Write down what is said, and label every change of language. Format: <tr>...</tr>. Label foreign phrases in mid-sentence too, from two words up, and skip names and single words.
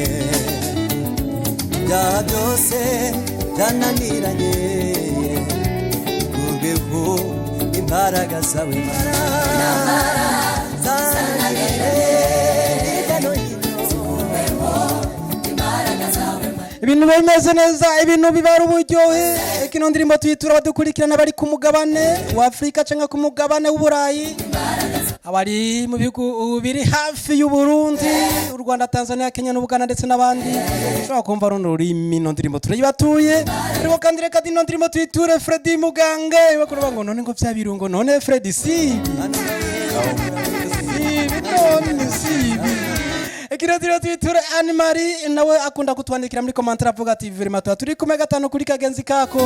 <rn>Ibyaha byose byananiranye kubweho imbaraga zawe ibintu bimeze neza, ibintu bibara uburyohe. Kino ndirimbo tuyitura abadukurikirana bari ku mugabane wa Afrika cyangwa ku mugabane w'Uburayi, abari mu bihugu biri hafi y'u Burundi, u Rwanda, Tanzania, Kenya n'Uganda ndetse n'abandi. Ushobora kumva runo rurimi ino ndirimbo turayibatuye. Ariko kandi reka dino ndirimbo tuyiture Freddy Mugange bakuru ngo none ngo byabirungo none Freddy sibi Ekirotiro tuyiture Anne-Marie nawe akunda kutwandikira muri commentaire avuga ati vraiment turi kumwe gatano kuri kagenzi kako.</rn>